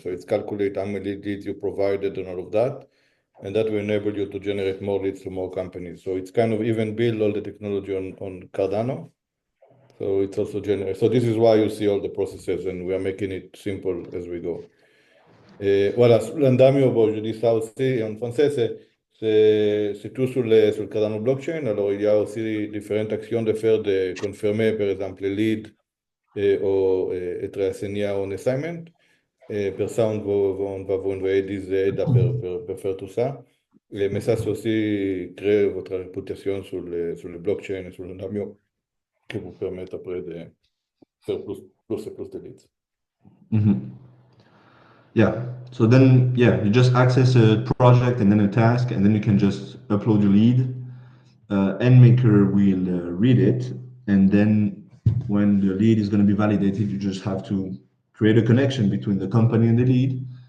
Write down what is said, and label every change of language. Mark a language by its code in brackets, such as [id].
[en] So it's calculate how many leads you provided and all of that. And that will enable you to generate more leads to more companies. So it's kind of even build all the technology on Cardano. So it's also generate. So this is why you see all the processes and we are making it simple as we go. [fr] Voilà, l'Andamio, bon, je dis ça aussi en français, c'est tout sur le Cardano blockchain. Alors, il y a aussi différentes actions de faire, de confirmer, par exemple, les leads ou être assigné à un assignment. Pour ça, on va vous envoyer des aides pour faire tout ça. Mais ça, c'est aussi créer votre réputation sur le blockchain et sur l'Andamio qui vous permettent après de faire plus et plus de leads. [en] Yeah, so then, you just access a project and then a task, and then you can just upload your lead. NMaker will read it, and then when the lead is going to be validated, you just have to create a connection between the company and the lead.